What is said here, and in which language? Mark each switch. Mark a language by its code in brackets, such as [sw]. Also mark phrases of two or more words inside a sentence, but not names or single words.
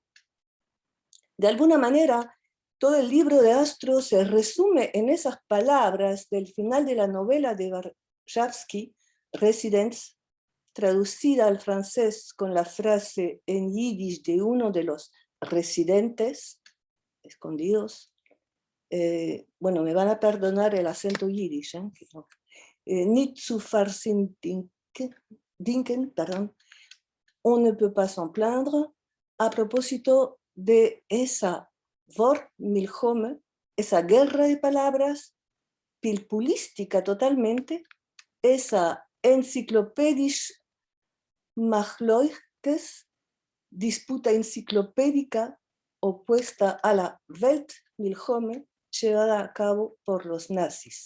[es] De alguna manera, todo el libro de Astro se resume en esas palabras del final de la novela de Warshawski, Residence, traducida al francés con la frase en yiddish de uno de los residentes escondidos. Bueno, me van a perdonar el acento yiddish, [yi] nicht zu versinken, [es] perdón, [fr] on ne peut pas s'en plaindre, [es] a propósito de esa Wortmilchome, esa guerra de palabras, pilpulística totalmente, esa enciclopedisch Machloikes, disputa enciclopédica opuesta a la Weltmilchome llevada a cabo por los nazis.